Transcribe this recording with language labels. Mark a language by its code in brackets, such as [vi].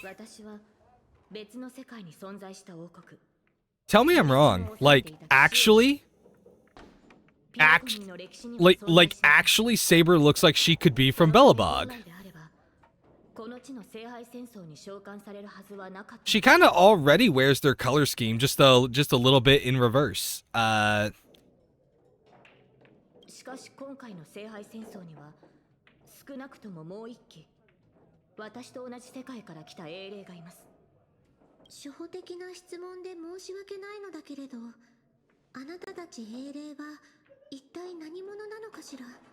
[ja] 私は別の世界に存在した王国。 [en] Tell me I'm wrong. Like, actually? Actually, Saber looks like she could be from Bellabog. [ja] この地の聖杯戦争に召喚されるはずはなかった。 [en] She kind of already wears their color scheme, just a little bit in reverse. [ja] しかし今回の聖杯戦争には少なくとももう一機私と同じ世界から来た英霊がいます。初歩的な質問で申し訳ないのだけれど、あなたたち英霊は一体何者なのかしら。